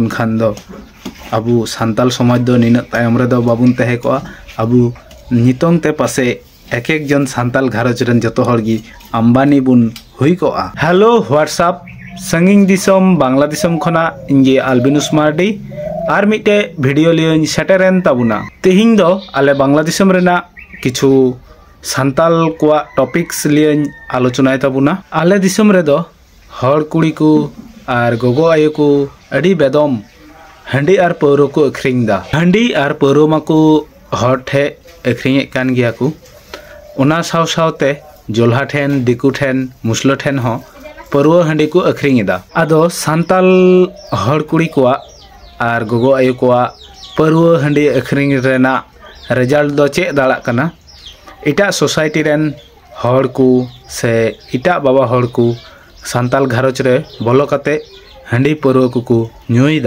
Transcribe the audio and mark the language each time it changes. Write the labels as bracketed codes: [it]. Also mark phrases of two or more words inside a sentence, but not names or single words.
[sat] खान दो अबू सान्ताल समाज दो निना तायम रे दो बाबुन तहे को अबू नितोंग ते पासे एक एक जन सान्ताल घरज रन जतो हड़गी अंबानी बुन हुई को। हेलो व्हाट्सएप संगिंग दिसम बांग्ला दिसम खना इंगे अल्बिनुस मार्डी आर मिटे वीडियो लियों सेटेरेन ताबुना। तेहिंग दो आले बांग्ला दिसम रेना किछु सान्ताल कोआ टॉपिक्स लियों आलोचनाय ताबुना। आले दिसम रे दो हर कुड़ी को आर गोगो आयो को अड़ी बेदम हांडी आर पौरो को अखरिंग दा। हांडी आर पौरो माको हर ठे अखरिंग कान गिया को उना साव सावते जोल्हा ठेन दिकु ठेन मुसलो ठेन हो पौरो हांडी को अखरिंग दा। आदो सान्ताल हर कुड़ी को आर गोगो आयो को पौरो हांडी अखरिंग रेना रिजल्ट दो चे दाड़ा कना इटा सोसाइटी रेन हर को से इटा बाबा हर को सान्ताल घरज रे बोलो काते हांडी पौरो को नुईदा।